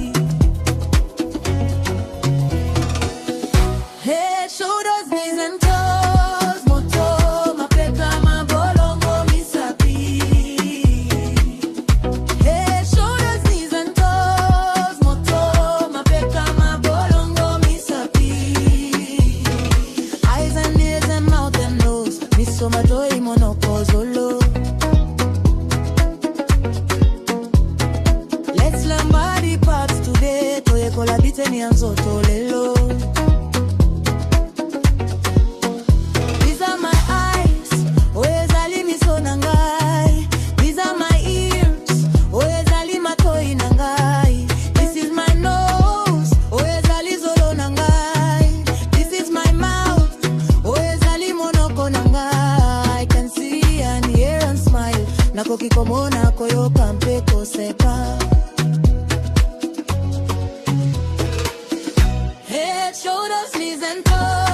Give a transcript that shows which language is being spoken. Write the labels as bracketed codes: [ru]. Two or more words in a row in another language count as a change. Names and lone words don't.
[en] Head, shoulders, knees and toes, [ln] moto, mapeka, mabolongo, misapi. [en] Head, shoulders, knees and toes, [ln] moto, mapeka, mabolongo, misapi. [en] Eyes and ears and mouth and nose, [ln] misomato imonokozolo. [en] Let's learn body parts today, [ln] toye kolabite ni anzoto lelo. [en] These are my eyes, [ln] oyezali miso nangai. [en] These are my ears, [ln] oyezali matoi nangai. [en] This is my nose, [ln] oyezali zolo nangai. [en] This is my mouth, [ln] oyezali monoko nangai. [en] I can see and hear and smile, [ln] nakoki komona koyo kampe kosepa. [en] Head, shoulders, knees and toes.